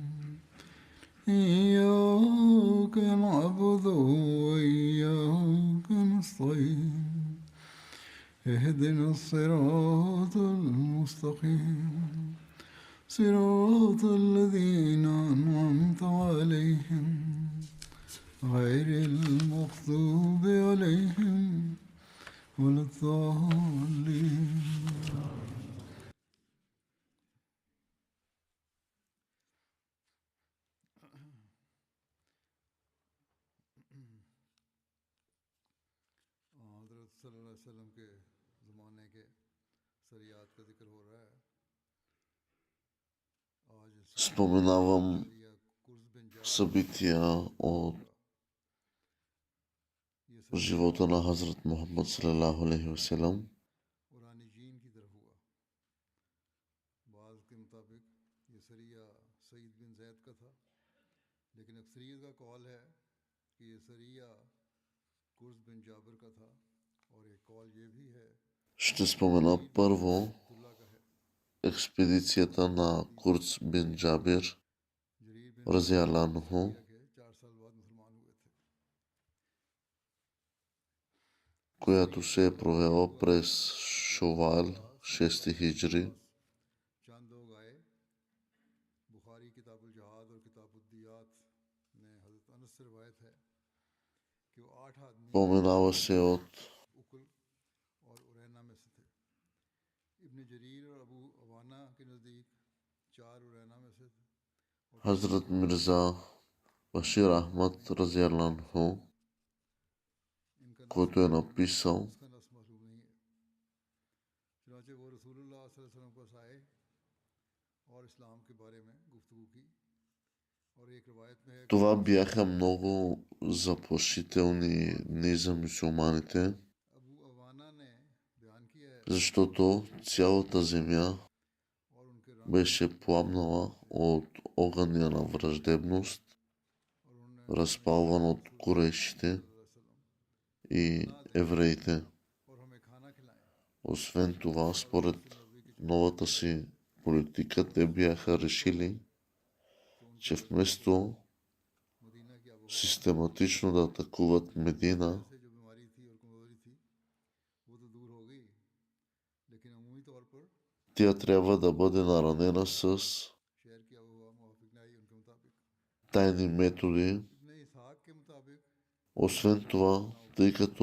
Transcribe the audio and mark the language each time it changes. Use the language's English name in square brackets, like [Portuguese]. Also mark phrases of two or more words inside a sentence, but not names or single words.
[Arabic] إياك نعبد وإياك نستعين اهدنا الصراط المستقيم صراط الذين أنعمت عليهم غير المغضوب عليهم ولا الضالين. [Urdu] حضرت [Arabic] صلی اللہ علیہ وسلم [Urdu] کے زمانے کے سریات کا ذکر ہو رہا ہے. [Bulgarian] Споменавам събития от живота на Хазрат Мухаммад [Arabic] صلى الله عليه وسلم. [Urdu] بعض کے مطابق یہ سریہ سعید بن زید کا تھا، لیکن اکثریت کا قول ہے کہ یہ سریہ قرز بن جابر کا تھا، اور ایک قول یہ بھی ہے [Bulgarian] Ще спомена първо експедицията на Курц бин Джабир, [Arabic] رضي الله عنه, [Urdu] کہ 4 سال بعد مسلمان ہوئے تھے. [Bulgarian] която се е провела през Шовал 6 хиджри. [Urdu] چند لوگ آئے. بخاری کتاب الجہاد اور کتاب الدیات میں حضرت انس سے روایت ہے کہ وہ 8 آدمی [Bulgarian] Споменава се от [Urdu] اکل اور ارینا میں سے تھے. ابن جریر اور ابو عوانہ کے نزدیک 4 ارینا میں سے تھے. [Bulgarian] Хазрат Мирза Башир Ахмад [Arabic] رضي الله عنه, [Bulgarian] който е написал, [Urdu] اس کا نص معلوم نہیں ہے. چنانچہ وہ رسول اللہ [Arabic] صلی اللہ علیہ وسلم [Urdu] کے پاس آئے اور اسلام کے بارے میں گفتگو کی. اور ایک روایت میں ہے کہ [Bulgarian] това бяха много заплашителни дни за мюсюлманите, [Urdu] ابو عوانہ نے بیان کیا ہے [Bulgarian] защото цялата земя [Urdu] اور ان کے رنگ [Bulgarian] беше пламнала от огъня на враждебност, [Urdu] اور انہوں نے [Bulgarian] разпалван от курешите [Arabic] صلی اللہ علیہ وسلم [Bulgarian] и евреите. [Urdu] اور ہمیں کھانا کھلائیں. [Bulgarian] Освен това, според новата си политика, те бяха решили, че вместо [Urdu] مدینہ کی آب و [Bulgarian] систематично да атакуват Медина, [Urdu] ہوا سے جو بیماری تھی اور کمزوری تھی وہ تو دور ہو گئی، لیکن عمومی طور پر [Bulgarian] тя трябва да бъде наранена с [Urdu] شہر کی آب و ہوا موافق نہ آئی ان کے مطابق. [Bulgarian] тайни методи. [Urdu] ابن اسحاق کے مطابق [Bulgarian] Освен това, тъй като